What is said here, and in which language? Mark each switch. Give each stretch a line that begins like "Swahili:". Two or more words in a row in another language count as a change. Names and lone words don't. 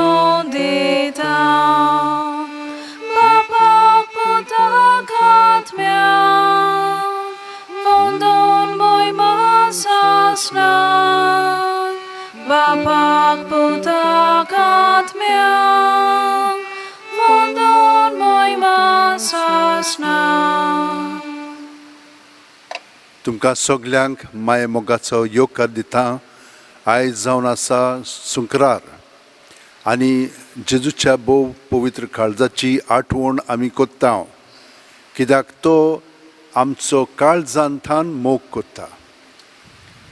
Konkani: donditam, bapak putakat miam, fondon moi masasnan, bapak putakat miam, fondon moi masasnan. तुमकां सगल्यांक माये मोगाचो येवकार दिता. आयज जावन आसा सुंकरार आनी जेजूच्या भोव पवित्र काळजाची आठवण आमी कोत्ता कित्याक तो आमचो काळजांतान मोग कोत्ता.